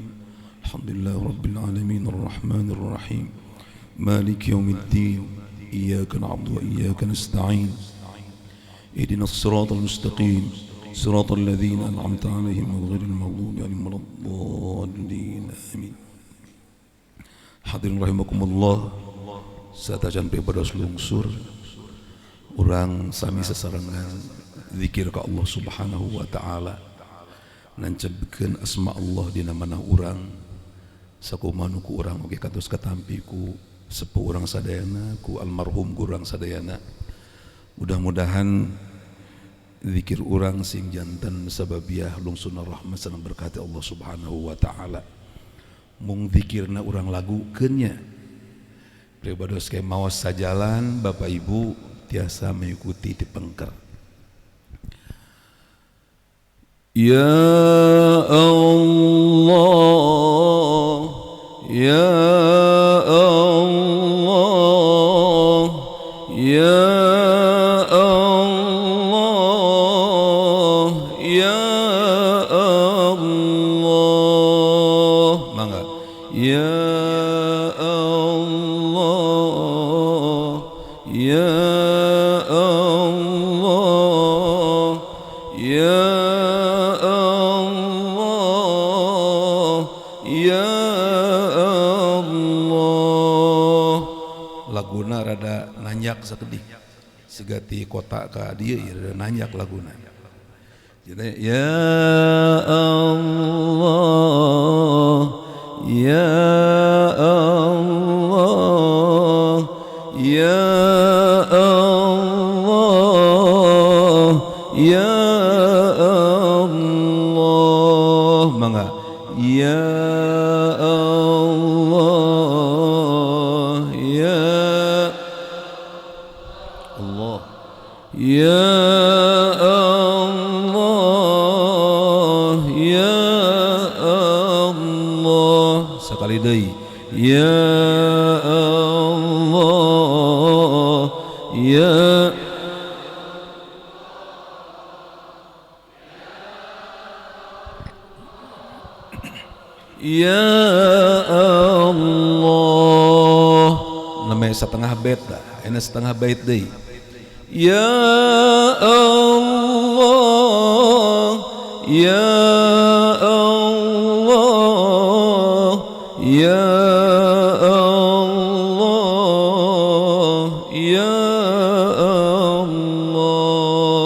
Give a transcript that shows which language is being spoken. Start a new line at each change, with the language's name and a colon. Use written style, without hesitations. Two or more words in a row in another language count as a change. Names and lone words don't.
Arabic: الحمد لله رب العالمين الرحمن الرحيم مالك يوم الدين إياك نعبد وإياك نستعين اهدنا الصراط المستقيم صراط الذين أنعمت عليهم غير المغضوب عليهم ولا الضالين آمين. حاضرين رحمكم الله,
Sundanese: satajan pribadi selungsur urang sami sesarengan zikir ka Allah
Arabic: سبحانه وتعالى
Sundanese: nancebkeun asma Allah dina manah urang sakumaha ku urang oge kados katampi ku sepuh urang sadayana ku almarhum urang sadayana. Mudah-mudahan zikir urang sing janten sababiah lungsuna rahmat sareng berkati Allah
Arabic: سبحانه وتعالى.
Sundanese: Mung zikirna urang lagukeunnya pribados ke maos sajalan Bapak Ibu tiasa mengikuti di pengker.
Arabic: يا الله يا الله يا الله يا الله.
Sundanese: Mangga.
Arabic: يا الله يا الله يا الله يا الله.
Sundanese: Laguna rada nanyak sakedik segati kota ka dieu rada nanyak laguna.
Arabic: Jadi يا الله يا الله يا الله يا الله.
Sundanese: Mangga.
Arabic: يا الله يا الله يا الله يا الله.
Sundanese: Sekali deui.
Arabic: يا الله يا يا الله.
Indonesian: Namanya setengah bait dah, ini setengah bait deui.
Arabic: يا الله يا الله يا الله يا الله.